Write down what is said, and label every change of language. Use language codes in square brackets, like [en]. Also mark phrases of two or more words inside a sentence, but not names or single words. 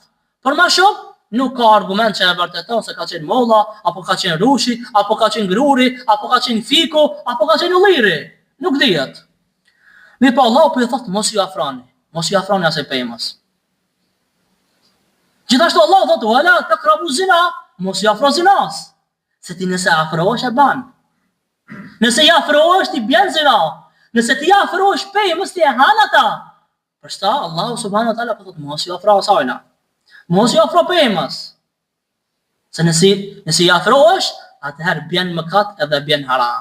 [sq] Por më shumë nuk ka argument që e vërteton se ka qenë molla, apo ka qenë rushi, apo ka qenë gruri, apo ka qenë fiku, apo ka qenë ulliri. Nuk dihet. Mirë po Allahu po i thotë mos ju afroni asaj pejmës. Gjithashtu Allahu thotë [ar] ولا تقربوا الزنا, [sq] mos ju afro zinas. Se ti nëse afrohesh e ban. Nëse i afrohesh ti bjen zina. Nëse ti afrohesh pejmës ti e han ata. Për shta Allahu [ar] سبحانه وتعالى [sq] po thotë mos ju afro asajna. Mos ju afro pejmës. Se nëse i afrohesh, atëherë bjen mëkat edhe bjen haram.